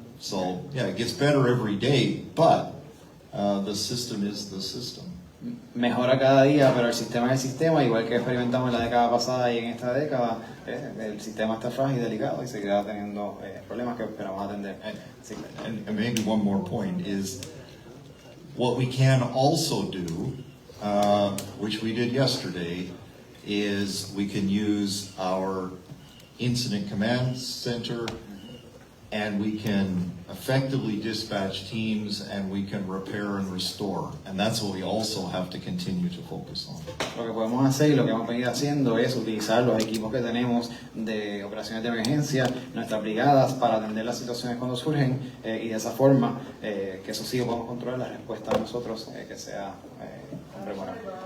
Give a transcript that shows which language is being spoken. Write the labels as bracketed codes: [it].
[en] So, yeah, it gets better every day, but the system is the system. [es] Mejora cada día, pero el sistema es el sistema, igual que experimentamos en la década pasada y en esta década, el sistema está frágil y delicado y seguirá teniendo problemas que esperamos atender. [en] And maybe one more point is what we can also do, which we did yesterday, is we can use our incident command center and we can effectively dispatch teams and we can repair and restore. And that's what we also have to continue to focus on. [es] Lo que podemos hacer y lo que hemos venido haciendo es utilizar los equipos que tenemos de operaciones de emergencia, nuestras brigadas, para atender las situaciones cuando surgen y de esa forma que eso sí podemos controlar la respuesta a nosotros que sea rememorable.